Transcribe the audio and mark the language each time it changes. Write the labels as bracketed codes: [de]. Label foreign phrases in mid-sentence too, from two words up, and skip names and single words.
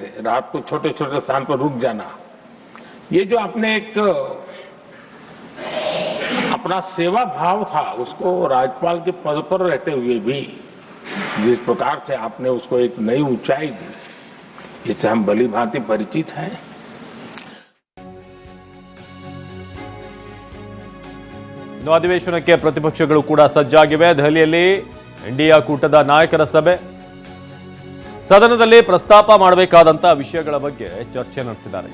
[hi] रात को छोटे छोटे स्थान पर रुक जाना, ये जो आपने एक अपना सेवा भाव था, उसको राज्यपाल के पद पर रहते हुए भी जिस प्रकार से आपने उसको एक नई ऊंचाई दी, इससे हम भली भांति परिचित हैं। [kn] ಇನ್ನು ಅಧಿವೇಶನಕ್ಕೆ ಪ್ರತಿಪಕ್ಷಗಳು ಕೂಡ ಸಜ್ಜಾಗಿವೆ. ದೆಹಲಿಯಲ್ಲಿ ಇಂಡಿಯಾ ಕೂಟದ ನಾಯಕರ ಸಭೆ. ಸದನದಲ್ಲಿ ಪ್ರಸ್ತಾಪ ಮಾಡಬೇಕಾದಂತ ವಿಷಯಗಳ ಬಗ್ಗೆ ಚರ್ಚೆ ನಡೆಸಿದ್ದಾರೆ.